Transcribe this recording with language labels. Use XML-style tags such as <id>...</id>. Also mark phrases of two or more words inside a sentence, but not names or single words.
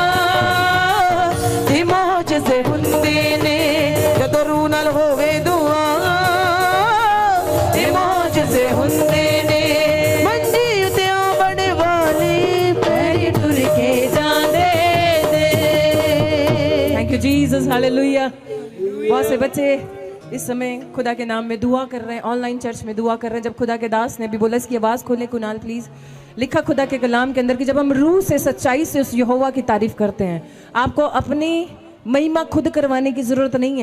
<pa>ਤੇ ਮੋਜਜ਼ੇ ਹੁੰਦੇ ਨੇ ਜਦੋਂ ਰੂਹ ਨਾਲ ਹੋਵੇ ਦੁਆ ਤੇ ਮੋਜਜ਼ੇ ਹੁੰਦੇ ਨੇ ਮੰਜੀ ਉਤੇ ਆਵਣ ਵਾਲੇ ਪੈਰ ਟੁਰ ਕੇ ਜਾਂਦੇ ਨੇ।</pa> <en>Thank you Jesus,</en> <hi>हालेलुया। बहुत से बच्चे इस समय खुदा के नाम में दुआ कर रहे हैं, ऑनलाइन चर्च में दुआ कर रहे हैं। जब खुदा के दास ने भी बोला, इसकी आवाज़ खोलें कुणाल प्लीज़, लिखा खुदा के कलाम के अंदर कि जब हम रूह से सच्चाई से उस यहोवा की तारीफ करते हैं, आपको अपनी महिमा खुद करवाने की ज़रूरत नहीं है।</hi>